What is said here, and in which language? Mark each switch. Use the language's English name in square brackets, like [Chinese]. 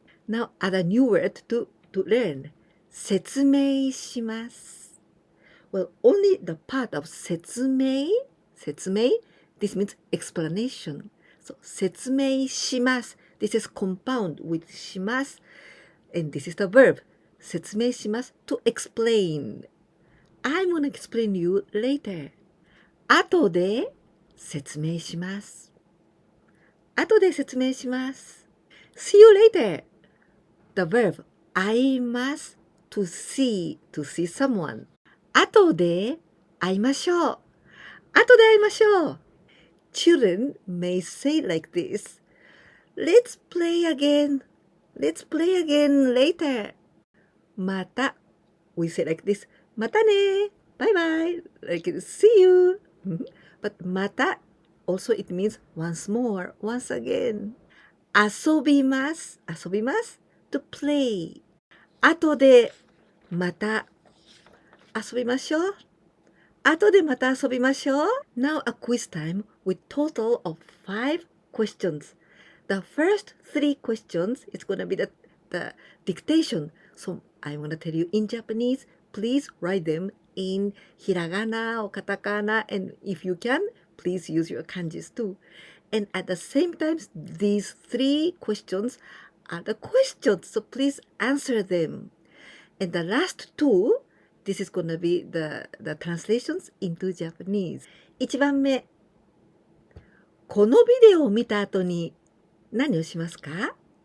[English] Now, other new word to learn. [Japanese] 説明します。 [English] Well, only the part of 説明 This means explanation. So, 説明します This is compound with します And this is the verb. 説明します to explain. I'm gonna explain you later. [Japanese] 後で説明します。後で説明します。 [English] See you later. The verb I must to see someone. [Japanese] 後で会いましょう。後で会いましょう。 [English] Children may say like this. Let's play again. Let's play again later. また。We say like this. またね。Bye bye. Like see you. But また also it means once more, once again. [Japanese] 遊びます。遊びます。 [English] To play. [Japanese] 後でまた遊びましょう。後でまた遊びましょう。 [English] Now a quiz time with total of 5 questions. The first 3 questions is going to be the dictation. So I'm going to tell you in Japanese. Please write them in hiragana or katakana. And if you can, please use your kanjis too. And at the same time, these 3 questions are the questions. So please answer them. And the last 2, this is going to be the translations into Japanese. [Japanese] 1番目。このビデオを見た後に何をしますか？